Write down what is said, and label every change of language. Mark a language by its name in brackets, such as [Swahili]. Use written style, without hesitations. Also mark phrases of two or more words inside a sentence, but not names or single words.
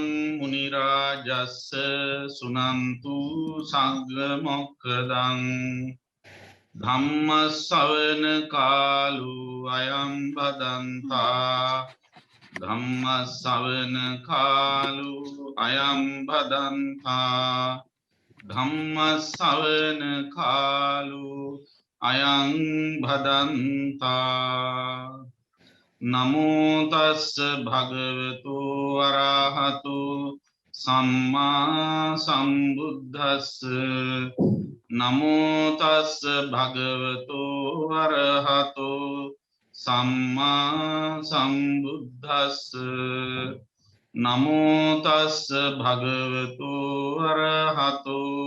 [Pali] මුනි රාජස්ස සුනන්තු සංඝ මොක්ඛදං ධම්ම ශ්‍රවණ කාලෝ අයං බදන්තා ධම්ම ශ්‍රවණ කාලෝ අයං බදන්තා ධම්ම ශ්‍රවණ කාලෝ අයං භදන්තා නමෝ තස්ස භගවතු වරහතු සම්මා සම්බුද්දස්ස නමෝ තස්ස භගවතු වරහතු සම්මා සම්බුද්දස්ස නමෝ තස්ස භගවතු වරහතු